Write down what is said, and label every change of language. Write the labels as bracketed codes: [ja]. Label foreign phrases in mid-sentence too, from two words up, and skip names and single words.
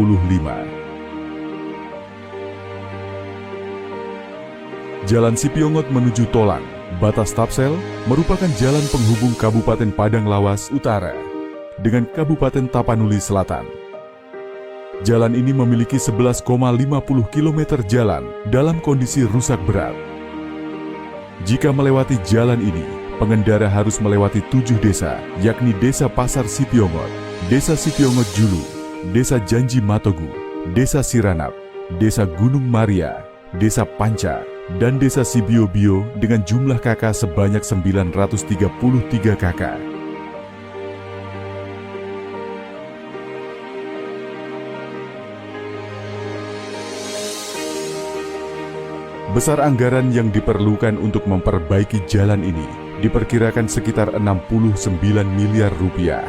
[id] Jalan Sipiongot menuju Tolang, batas Tapsel, merupakan jalan penghubung Kabupaten Padang Lawas Utara dengan Kabupaten Tapanuli Selatan. Jalan ini memiliki 11,50 km jalan dalam kondisi rusak berat. Jika melewati jalan ini, pengendara harus melewati 7 desa, yakni Desa Pasar Sipiongot, Desa Sipiongot Julu, Desa Janji Matogu, Desa Siranap, Desa Gunung Maria, Desa Panca, dan Desa Sibio-bio dengan jumlah kakak sebanyak 933 kakak. Besar anggaran yang diperlukan untuk memperbaiki jalan ini diperkirakan sekitar 69 miliar rupiah.